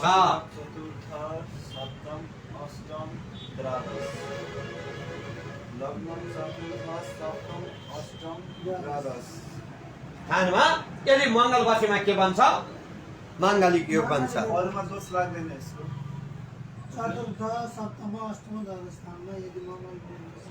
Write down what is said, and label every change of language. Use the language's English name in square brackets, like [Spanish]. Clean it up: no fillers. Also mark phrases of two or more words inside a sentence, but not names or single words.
[Nepali] चतुर्थ सप्तम अष्टम द्वादश लग्न चतुर्थ सप्तम अष्टम द्वादश स्थानमा यदि मङ्गल बसेमा के बन्छ? माङ्गलिक योग बन्छ। अरूमा दोष लाग्दैन यसको? चतुर्थ सप्तम अष्टम दशम स्थानमा यदि मङ्गल पुगेको छ।